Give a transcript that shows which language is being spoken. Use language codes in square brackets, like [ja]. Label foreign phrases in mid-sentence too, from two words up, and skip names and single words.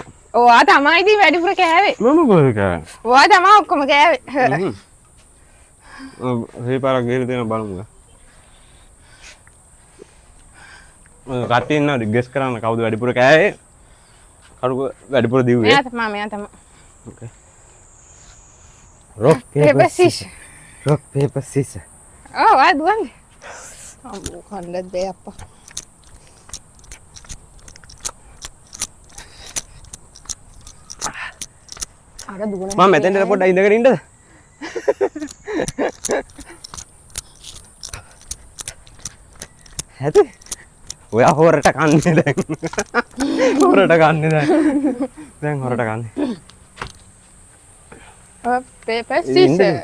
[si] ඔයා තමයි ඉතින් වැඩිපුර කෑවේ. මම කොහෙද කෑවේ ඔයා තමයි ඔක්කොම කෑවේ. ඒ පාරක් ගිහලා තියෙන බලමුද කට්ටිය ඉන්නවද ගෙස් කරන්න කවුද වැඩිපුර කෑවේ කවුද වැඩිපුර දිව්වේ මෙයා තමයි. [en] Okay. Rock, paper, scissors. Rock, paper, scissors. [si] ඔව් ආ දුවන්නේ. අම්මෝ කන්නත් බෑ අප්පා. අර දුවන. මම මෙතෙන්ට පොඩ්ඩක් ඉඳගෙන ඉන්නද? ඇති? ඔයා හොරට කන්නේ දැන්. හොරට කන්නේ දැන්. දැන් හොරට කන්නේ. [en] paper scissors.